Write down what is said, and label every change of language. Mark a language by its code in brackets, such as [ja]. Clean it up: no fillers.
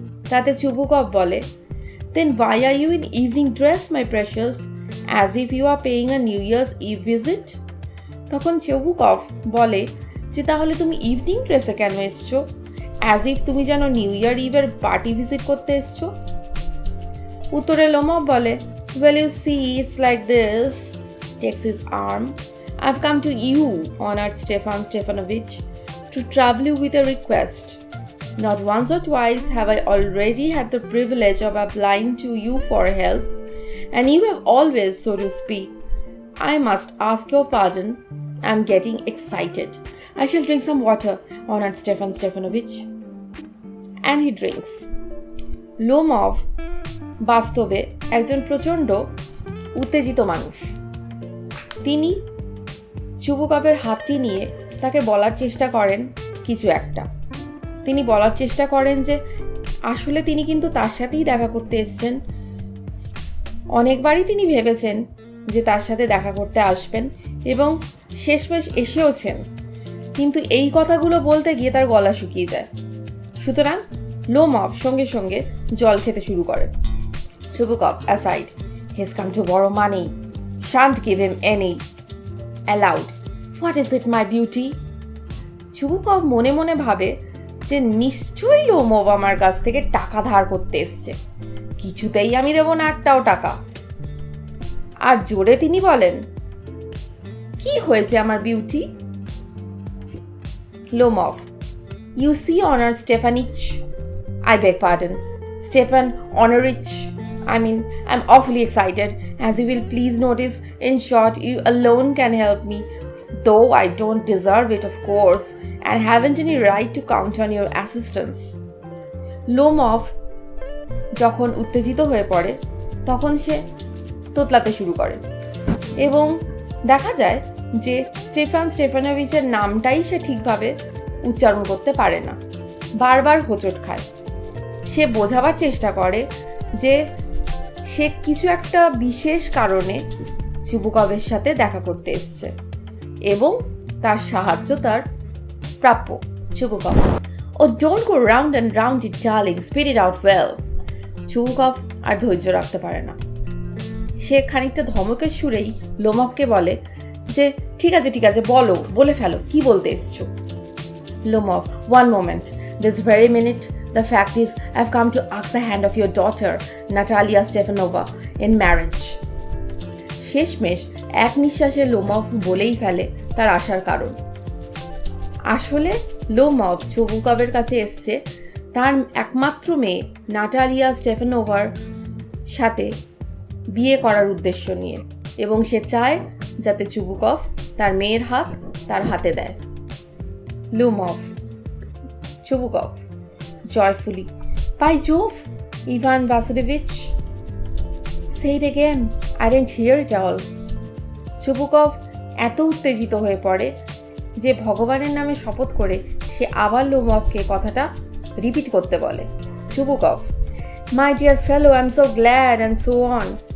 [bn] তাতে চুবুকভ বলে, [en] Then why are you in evening dress, my precious, as if you are paying a New Year's Eve visit? [bn] তখন Chubukov বলে যে তাহলে তুমি ইভিনিং ড্রেসে কেন এসছো, [en] as if [bn] তুমি যেন নিউ ইয়ার ইভের পার্টি ভিজিট করতে এসছো। উত্তরে লোমভ বলে, [en] Well, you see, it's like this. Takes his arm. I've come to you, honored Stefan Stefanovich, to trouble you with a request. Not once or twice have I already had the privilege of applying to you for help, and you have always, so to speak. I must ask your pardon. I'm getting excited. I shall drink some water, honored Stefan Stefanovich. And he drinks. [bn] Lomov বাস্তবে একজন প্রচণ্ড উত্তেজিত মানুষ। তিনি চুবুকভের হাতটি নিয়ে তাকে বলার চেষ্টা করেন কিছু একটা। তিনি বলার চেষ্টা করেন যে আসলে তিনি কিন্তু তার সাথেই দেখা করতে এসেছেন। অনেকবারই তিনি ভেবেছেন যে তার সাথে দেখা করতে আসবেন এবং শেষমেশ এসেওছেন, কিন্তু এই কথাগুলো বলতে গিয়ে তার গলা শুকিয়ে যায়। সুতরাং লোমভ সঙ্গে সঙ্গে জল খেতে শুরু করেন। [en] Chubukov aside, he's come to borrow money. Shan't give him any. Aloud, what is it, my beauty? [bn] Chubukov মনে মনে ভাবে যে নিশ্চয়ই লোমভ আমার কাছ থেকে টাকা ধার করতে এসছে, কিছুতেই আমি দেব না একটাও টাকা। আর জোরে তিনি বলেন, কি হয়েছে আমার beauty? [en] Lomov, you see, honor Stefanich. I beg pardon, Stefan Honorich. I'm awfully excited, as you will please notice. In short, you alone can help me, though I don't deserve it, of course, and haven't any right to count on your assistance. [bn] Lomov যখন উত্তেজিত হয়ে পড়ে তখন সে তোতলাতে শুরু করে এবং দেখা যায় যে স্টেফান স্টেফানোভিচের নামটাই সে ঠিকভাবে উচ্চারণ করতে পারে না, বারবার হোঁচট খায়। সে বোঝাবার চেষ্টা করে যে সে কিছু একটা বিশেষ কারণে চুবুকভের সাথে দেখা করতে এসছে এবং তার সাহায্য তার প্রাপ্য। [en] Chubukov, Oh, don't go round and round it, darling. Spit it out well. [bn] Chubukov আর ধৈর্য রাখতে পারে না। সে খানিকটা ধমকের সুরেই লোমভকে বলে যে ঠিক আছে বলে ফেলো, কি বলতে এসছো? [en] Lomov, one moment. This very minute. The fact is, I've come to ask the hand of your daughter, Natalia Stefanova, in marriage. [bn] শেষমেশ এক নিঃশ্বাসে লোমভ বলেই ফেলে তার আসার কারণ। আসলে লোমভ চুবুকভের কাছে এসছে তার একমাত্র মেয়ে নাটালিয়া স্টেফানোভার সাথে বিয়ে করার উদ্দেশ্য নিয়ে, এবং সে চায় যাতে চুবুকভ তার মেয়ের হাত তার হাতে দেয়। [en] Lomov, Chubukov joyfully, By Jove, Ivan Vasilievich. Say it again, I didn't hear it all. [bn] Chubukov এত উত্তেজিত হয়ে পড়ে যে ভগবানের নামে শপথ করে সে আবার লোমভকে কথাটা রিপিট করতে বলে। [en] Chubukov, My dear fellow, I'm so glad, and so on.